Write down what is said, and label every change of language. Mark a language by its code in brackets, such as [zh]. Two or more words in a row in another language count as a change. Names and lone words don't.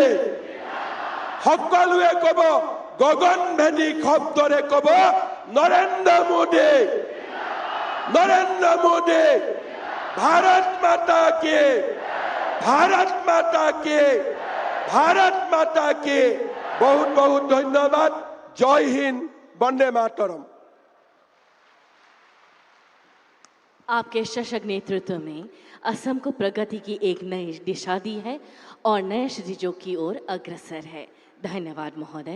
[as] সকলোৱে ক'ব গগনভেদী শব্দৰে ক'ব নৰেন্দ্ৰ মোদী, নৰেন্দ্ৰ মোদী। ভাৰত মাতা কি, ভাৰত মাতা কি, ভাৰত মাতা কি। [hi] बहुत बहुत धन्यवाद। जय हिंद, वंदे मातरम। आपके सशक्त नेतृत्व में असम को प्रगति की एक नई दिशा दी है और नए क्षितिजों की ओर अग्रसर है। धन्यवाद महोदय।